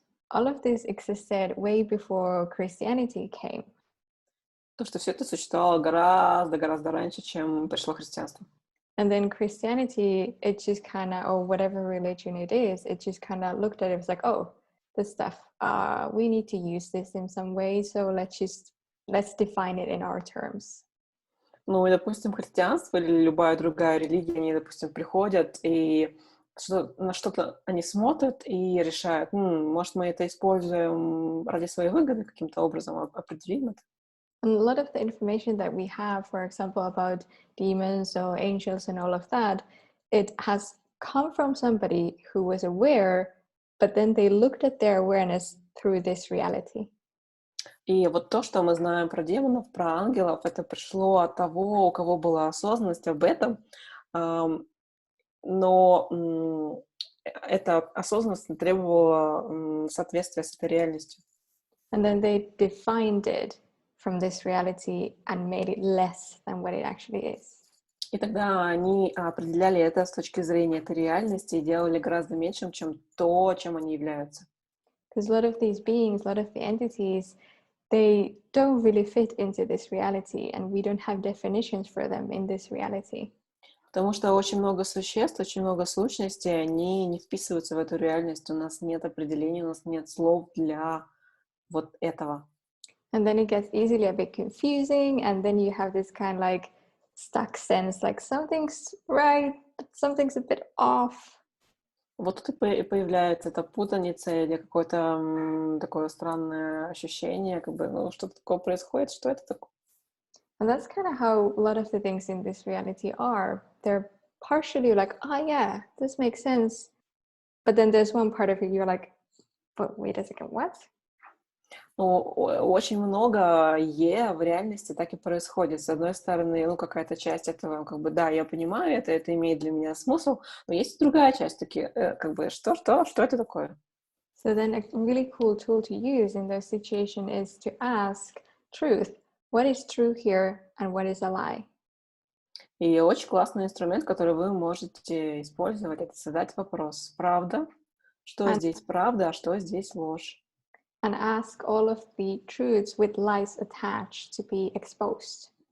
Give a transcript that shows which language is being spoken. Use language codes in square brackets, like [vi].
[en] All of this existed way before Christianity came. [ru] То, что все это существовало гораздо раньше, чем пришло христианство. [en] And then Christianity, it just kind of, or whatever religion it is, it just kind of looked at it, it was like, oh, this stuff, we need to use this in some way, so let's define it in our terms. [ru] Ну, и, допустим, христианство или любая другая религия, они, допустим, приходят и на что-то они смотрят и решают, может, мы это используем ради своей выгоды, каким-то образом определим это. [en] And a lot of the information that we have, for example, about demons or angels and all of that, it has come from somebody who was aware, but then they looked at their awareness through this reality. [ru] И вот то, что мы знаем про демонов, про ангелов, это пришло от того, у кого была осознанность об этом, но эта осознанность требовала соответствия с этой реальностью. [en] And then they defined it from this reality and made it less than what it actually is. [ru] И тогда они определяли это с точки зрения этой реальности и делали гораздо меньшим, чем то, чем они являются. [en] Because a lot of these beings, a lot of the entities, they don't really fit into this reality, and we don't have definitions for them in this reality. [ru] Потому что очень много существ, очень много сущностей, они не вписываются в эту реальность. У нас нет определений, у нас нет слов для вот этого. [en] And then it gets easily a bit confusing, and then you have this kind of like stuck sense, like something's right, but something's a bit off. [ru] Вот тут и появляется эта путаница или какое-то такое странное ощущение, как бы, что-то такое происходит, что это такое? [en] And that's kind of how a lot of the things in this reality are. They're partially like, oh yeah, this makes sense. But then there's one part of it you're like, but wait a second, what? [ru] Ну, очень многое в реальности так и происходит. С одной стороны, какая-то часть этого, как бы, да, я понимаю это имеет для меня смысл, но есть и другая часть, такие, как бы, что это такое? [en] So then a really cool tool to use in those situations is to ask truth. What is true here and what is a lie? [ru] И очень классный инструмент, который вы можете использовать, это задать вопрос. Правда? Что здесь правда, а что здесь ложь? [en] And ask all of the truths with lies attached to be exposed.